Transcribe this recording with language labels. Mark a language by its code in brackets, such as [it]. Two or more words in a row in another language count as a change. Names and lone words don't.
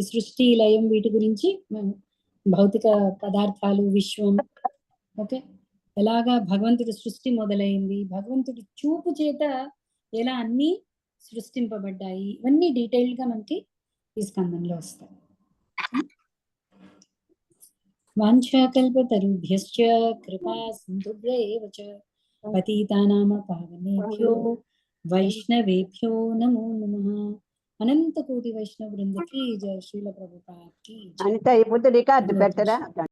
[te] సృష్టి లయం వీటి గురించి, భౌతిక పదార్థాలు, విశ్వం, ఓకే, ఎలాగా భగవంతుడి సృష్టి మొదలైంది, భగవంతుడి చూపు చేత ఎలా అన్ని సృష్టింపబడ్డాయి, ఇవన్నీ డీటెయిల్డ్ గా మనకి ఈ స్కందంలో వస్తాయి. [sa] వాంఛాకల్పతరుభ్యశ్చ కృపా సింధుభ్యైవ చ పతితానాం పావనేభ్యో వైష్ణవేభ్యో నమో నమః. [te] అనంత కోటి వైష్ణవ బృందకి జయ. శ్రీల ప్రభుపాద్ కి జయ. అనిత ఇప్పుడు రికార్డు పెట్టరా?